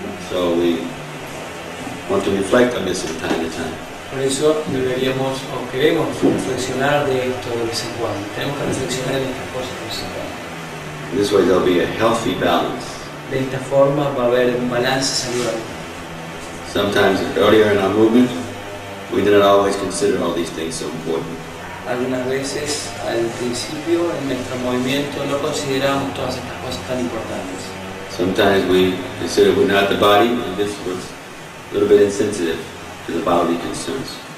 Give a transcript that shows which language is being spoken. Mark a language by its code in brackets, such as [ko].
[en] So we want to reflect on this from time to time. [es] Por eso deberíamos o queremos reflexionar de esto de vez en cuando. Tenemos que reflexionar en estas cosas de vez en cuando. [en] This way there'll be a healthy balance [es] De esta forma va a haber un balance saludable. [en] Sometimes earlier in our movement, we did not always consider all these things so important. [es] Algunas veces al principio en nuestro movimiento no consideramos todas estas cosas tan importantes. [en] Sometimes we consider we're not the body, and this was a little bit insensitive to the bodily concerns.